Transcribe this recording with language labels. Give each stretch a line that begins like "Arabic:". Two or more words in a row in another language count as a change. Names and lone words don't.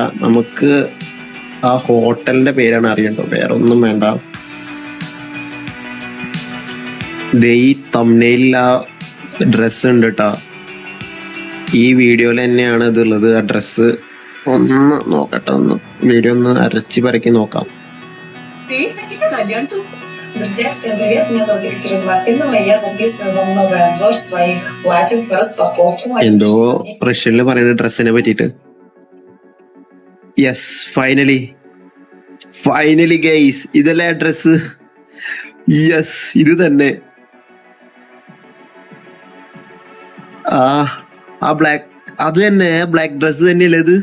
Malayalam: നമുക്ക് ആ ഹോട്ടലിന്റെ പേരാണ് അറിയണ്ടോ, വേറെ ഒന്നും വേണ്ട. ഈ തംബ്നെയിലിൽ ആ ഡ്രസ്സ് ഉണ്ട് കേട്ടോ. ഈ വീഡിയോയിൽ തന്നെയാണ് ഇതുള്ളത്, ആ ഡ്രസ്സ്. ഒന്ന് നോക്കട്ടെ, വീഡിയോ ഒന്ന് അരച്ച് പരക്കി നോക്കാം.
Russian: Друзья, всем привет, меня зовут Екатерина Лапинова, и я записываю вам новый обзор своих платьев в распаковку.
Malayalam: എന്തോ റഷ്യനിൽ പറയുന്ന ഡ്രസ്സിനെ പറ്റിയിട്ട്.
English: yes, finally guys,
Malayalam: ഇതല്ലേ ഡ്രസ്സ്. യെസ്, ഇത് തന്നെ. ആ ബ്ലാക്ക്, അത് തന്നെ
English: black dress
Malayalam: തന്നെയല്ലേ ഇത്.